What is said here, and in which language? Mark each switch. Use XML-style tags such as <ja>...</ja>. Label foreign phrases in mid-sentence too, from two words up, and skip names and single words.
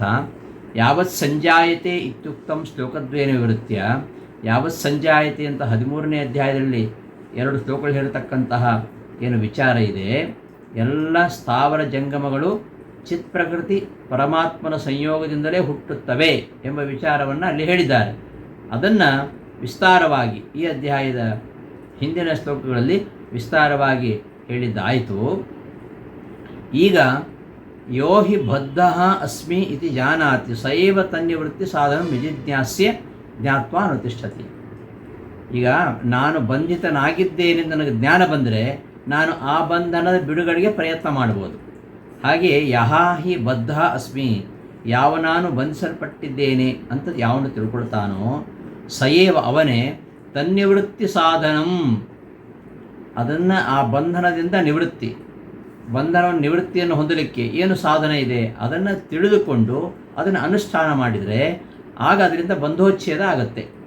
<sa>ಯಾವತ್ ಸಂಜಾಯತೆ ಇತ್ಯುಕ್ತಂ ಶ್ಲೋಕದ್ವೇನ ವಿವೃತ್ಯ, ಯಾವತ್ ಸಂಜಾಯತೆ</sa> <kn>ಅಂತ 13ನೇ ಅಧ್ಯಾಯದಲ್ಲಿ 2 ಶ್ಲೋಕಗಳು ಹೇಳ್ತಕ್ಕಂತಹ ಏನು ವಿಚಾರ ಇದೆ, ಎಲ್ಲ ಸ್ಥಾವರ ಜಂಗಮಗಳು ಚಿತ್ ಪ್ರಕೃತಿ ಪರಮಾತ್ಮನ ಸಂಯೋಗದಿಂದಲೇ ಹುಟ್ಟುತ್ತವೆ ಎಂಬ ವಿಚಾರವನ್ನು ಅಲ್ಲಿ ಹೇಳಿದ್ದಾರೆ. ಅದನ್ನು ವಿಸ್ತಾರವಾಗಿ ಈ ಅಧ್ಯಾಯದ ಹಿಂದಿನ ಶ್ಲೋಕಗಳಲ್ಲಿ ವಿಸ್ತಾರವಾಗಿ ಹೇಳಿದ್ದಾಯಿತು.</kn> <sa>ಈಗ ಯೋ ಹಿ ಬದ್ಧ ಅಸ್ಮಿ ಇತಿ ಜಾನಾತಿ ಸೈವ ತನ್ನಿವೃತ್ತಿ ಸಾಧನ ವಿಜಿಜ್ಞಾಸ್ಯ ಜ್ಞಾತ್ವಾ ಅನುತಿಷ್ಠತಿ.</sa> <kn>ಈಗ ನಾನು ಬಂಧಿತನಾಗಿದ್ದೇನೆ ನನಗೆ ಜ್ಞಾನ ಬಂದರೆ ನಾನು ಆ ಬಂಧನದ ಬಿಡುಗಡೆಗೆ ಪ್ರಯತ್ನ ಮಾಡ್ಬೋದು.</kn> <sa>ಹಾಗೆ ಯಹ ಹಿ ಬದ್ಧ ಅಸ್ಮಿ,</sa> <kn>ಯಾವ ನಾನು ಬಂಧಿಸಲ್ಪಟ್ಟಿದ್ದೇನೆ ಅಂತ ಯಾವನು ತಿಳ್ಕೊಳ್ತಾನೋ ಸಯೇವ ಅವನೇ</kn> <sa>ತನ್ನಿವೃತ್ತಿ ಸಾಧನಂ,</sa> <kn>ಅದನ್ನು ಆ ಬಂಧನದಿಂದ ನಿವೃತ್ತಿಯನ್ನು ಹೊಂದಲಿಕ್ಕೆ ಏನು ಸಾಧನ ಇದೆ ಅದನ್ನು ತಿಳಿದುಕೊಂಡು ಅದನ್ನು ಅನುಷ್ಠಾನ ಮಾಡಿದರೆ ಆಗ ಅದರಿಂದ ಬಂಧೋಚ್ಛೇದ ಆಗುತ್ತೆ.</kn>